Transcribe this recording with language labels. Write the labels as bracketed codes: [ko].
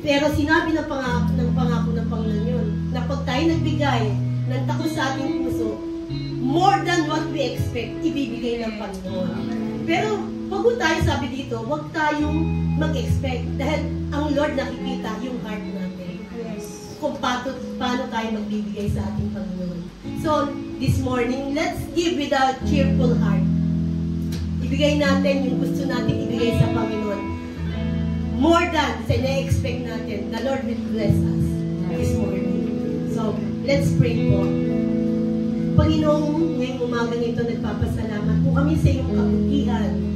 [tl] Pero sinabi ng pangako ng Panginoon yun, na pag tayo nagbigay ng takos sa ating puso, [en] more than what we expect, [tl] ibibigay ng Panginoon. Pero, wag tayo sabi dito, wag tayong mag-expect. Dahil ang Lord nakikita yung heart natin. Kung paano tayo magbibigay sa ating Panginoon. [en] So, this morning, let's give with a cheerful heart. [tl] Ibigay natin yung gusto natin ibigay sa Panginoon. [en] More than [tl] sa na-expect natin, [en] the Lord will bless us this morning. So, let's pray [tl] po. Panginoon, ngayong umaga nito, nagpapasalamat po kami sa iyong kabutihan.